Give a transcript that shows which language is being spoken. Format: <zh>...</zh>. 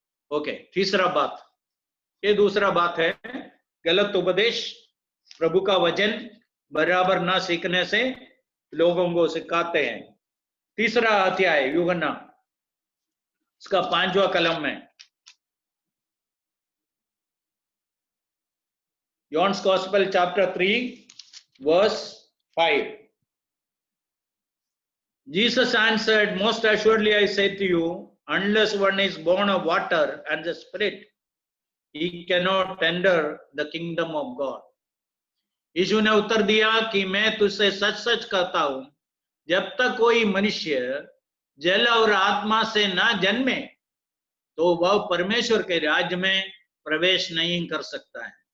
<hi>Okay, तीसरा बात, ये दूसरा बात है, गलत उपदेश, प्रभु का वचन बराबर ना सीखने से लोगों को सिखाते हैं। तीसरा अध्याय यूहन्ना, इसका 5वां कलम में,</hi> <en>John's Gospel chapter 3 verse 5. Jesus answered, most assuredly I say to you, unless one is born of water and the Spirit, he cannot enter the kingdom of God.</en> <hi>यीशु ने उत्तर दिया कि मैं तुझसे सच सच कहता हूं, जब तक कोई मनुष्य जल और आत्मा से ना जन्मे तो वह परमेश्वर के राज्य में प्रवेश नहीं कर सकता है।</hi>